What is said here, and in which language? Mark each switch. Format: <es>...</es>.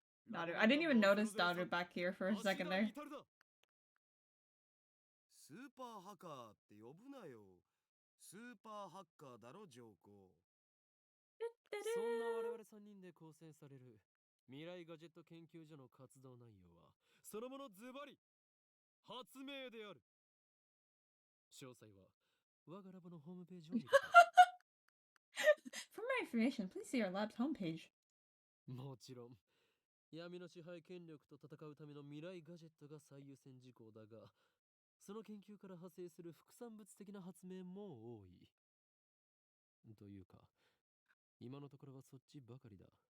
<en>Daughter. I didn't even notice daughter back here for a second there.</en> <ja>スーパーハカーって呼ぶなよ。スーパーハッカーだろ、上皇。そんな我々3人で構成される未来ガジェット研究所の活動内容はそのものズバリ発明である。詳細は我がラボのホームページを見てくれ。</ja> <en>For more information, please see our lab's homepage.</en> <ja>もちろん闇の支配権力と戦うための未来ガジェットが最優先事項だが、その研究から派生する副産物的な発明も多い。というか今のところはそっちばかりだ。</ja>